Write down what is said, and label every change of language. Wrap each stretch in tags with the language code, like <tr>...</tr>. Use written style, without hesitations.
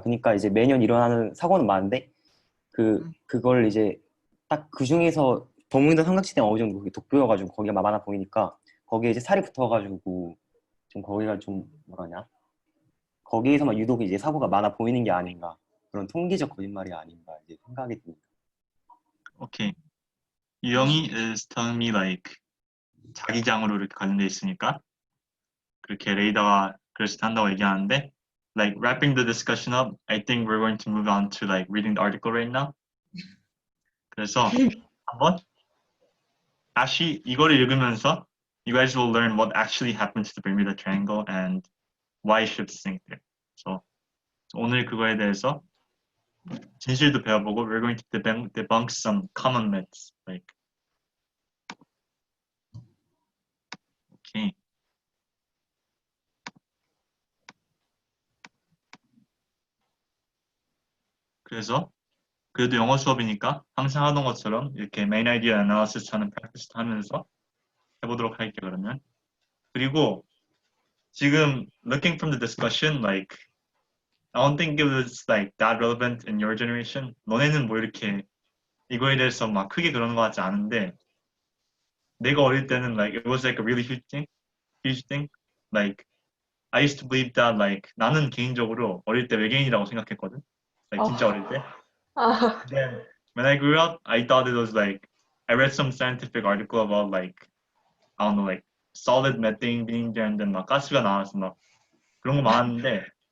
<ko>그러니까 이제 매년 일어나는 사고는 많은데 그걸 이제 딱 그 중에서 버뮤다 삼각지대가 어느 정도 독보여가지고 거기가 많아 보이니까 거기에 이제 살이 붙어가지고 좀 거기가 좀 뭐라냐 거기에서만 유독 이제 사고가 많아 보이는 게 아닌가. 그런 통계적 거짓말이 아닌가 이제 생각이 듭니다. 오케이.</ko> <en>유영이 is telling me like</en> <ko>자기장으로 이렇게 관련돼 있으니까 그렇게 레이더가 그래서 한다고 얘기하는데</ko> <en>like wrapping the discussion up, I think we're going to move on to like reading the article right now.</en> <ko>그래서 한번 다시 이거를 읽으면서</ko> <en>you guys will learn what actually happened to the Bermuda Triangle and why ships sink there. So</en> <ko>오늘 그거에 대해서 진실도 배워보고</ko> <en>we're going to debunk some common myths like okay.</en> <ko>그래서 그래도 영어 수업이니까 항상 하던 것처럼 이렇게</ko> <en>main idea analysis</en> <ko>하는 practice 하면서 해보도록 할게요 그러면.</ko> <en>그리고 지금 looking from the discussion like I don't think it was like that relevant in your generation.</en> <ko>너네는 뭐 이렇게 이거에 대해서 막 크게 그러는 것 같지 않은데 내가 어릴 때는</ko> <en>like it was like a really huge thing. Like I used to believe that like</en> <ko>나는 개인적으로 어릴 때 외계인이라고 생각했거든. Like 진짜 어릴 때.</ko> <en>Then when I grew up, I thought it was like I read some scientific article about like I don't know like solid methane being there and then</en> <ko>막 가스가 나와서 막 그런 거 많았는데.</ko>